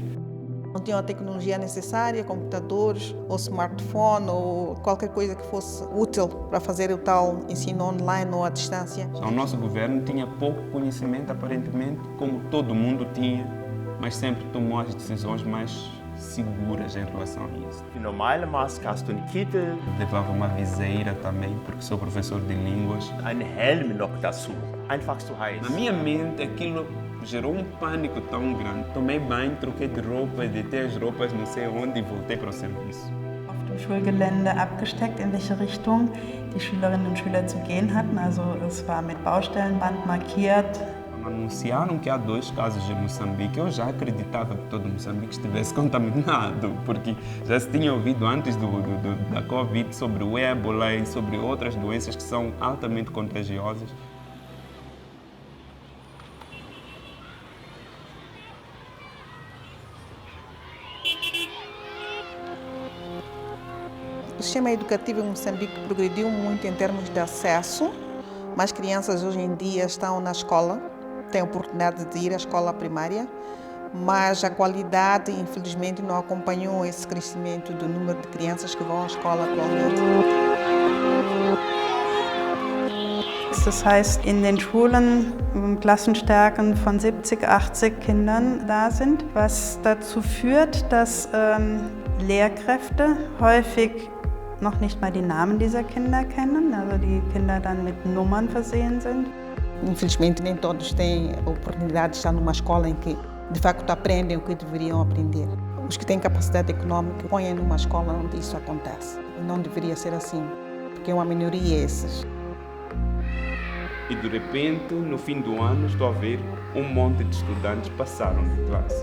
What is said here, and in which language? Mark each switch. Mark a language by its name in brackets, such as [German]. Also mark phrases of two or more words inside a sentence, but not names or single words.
[Portuguese] Não tinham a tecnologia necessária, computadores, ou smartphone, ou qualquer coisa que fosse útil para fazer o tal ensino online ou à distância. O nosso governo tinha pouco conhecimento, aparentemente, como todo mundo tinha, mas sempre tomou as decisões mais seguras em relação a isso. [German] Die normale Maske hast du einen Kittel, [Portuguese] Levava uma viseira também, porque sou professor de línguas. [German] einen Helm noch dazu. Einfach so heiß. [Portuguese] Na minha mente, aquilo gerou um pânico tão grande. Tomei banho, troquei de roupa, deitei as roupas não sei onde e voltei para o serviço. [German] Auf dem Schulgelände abgesteckt, in welche Richtung die Schülerinnen und Schüler zu gehen hatten. Also es war mit Baustellenband markiert. [Portuguese] Anunciaram que há 2 casos em Moçambique. Eu já acreditava que todo Moçambique estivesse contaminado, porque já se tinha ouvido antes da Covid sobre o ébola e sobre outras doenças que são altamente contagiosas. O sistema educativo em Moçambique progrediu muito em termos de acesso. Mais crianças hoje em dia estão na escola, têm a oportunidade de ir à escola primária, mas a qualidade, infelizmente, não acompanhou esse crescimento do número de crianças que vão à escola atualmente. [German] Das heißt, in den Schulen Klassenstärken von 70, 80 Kindern da sind, was dazu führt, dass Lehrkräfte häufig noch nicht mal die Namen dieser Kinder kennen, also die Kinder dann mit Nummern versehen sind. [Portuguese] Infelizmente, nem todos têm a oportunidade de estar numa escola em que, de facto, aprendem o que deveriam aprender. Os que têm capacidade econômica põem numa escola onde isso acontece. E não deveria ser assim, porque é uma minoria esses. E de repente, no fim do ano, estou a ver um monte de estudantes passaram de classe.